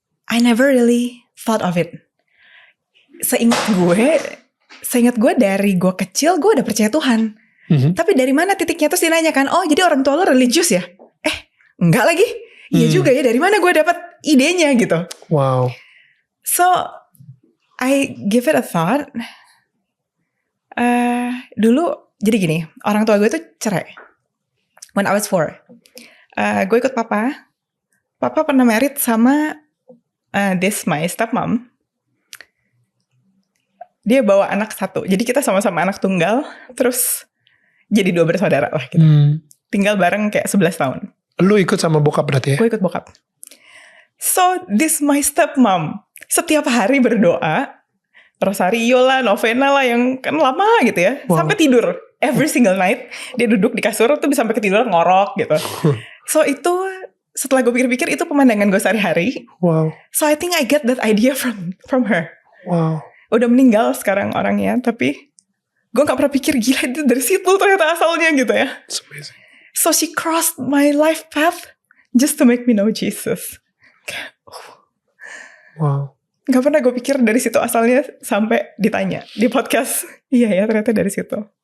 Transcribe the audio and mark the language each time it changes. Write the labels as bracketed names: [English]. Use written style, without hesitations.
[English] I never really thought of it. [Indonesian] Seingat gue dari gue kecil gue udah percaya Tuhan. Tapi dari mana titiknya? Terus dia nanya kan, oh jadi orang tua lo religius ya? Enggak lagi. Iya juga ya, dari mana gue dapat idenya gitu. Wow. [English] So I give it a thought. [Indonesian] Dulu jadi gini, orang tua gue tuh cerai [English] when I was 4. [Indonesian] Gue ikut papa pernah married sama [English] my stepmom. [Indonesian] Dia bawa anak satu, jadi kita sama-sama anak tunggal, terus jadi 2 bersaudara lah gitu. Tinggal bareng kayak 11 tahun. Lu ikut sama bokap berarti ya? Gue ikut bokap. [English] So this my stepmom [Indonesian] setiap hari berdoa, rosario lah, novena lah yang kan lama gitu ya. Wow. Sampai tidur. [English] Every single night [Indonesian] dia duduk di kasur tuh bisa sampai ketiduran ngorok gitu. So itu setelah gue pikir-pikir itu pemandangan gue sehari-hari. Wow. [English] So I think I get that idea from her. Wow. [Indonesian] Udah meninggal sekarang orangnya, tapi gue gak pernah pikir gila itu dari situ ternyata asalnya gitu ya. [English] It's amazing. So she crossed my life path just to make me know Jesus. Wow. [Indonesian] Gak pernah gue pikir dari situ asalnya sampai ditanya di podcast. Iya ya ternyata dari situ.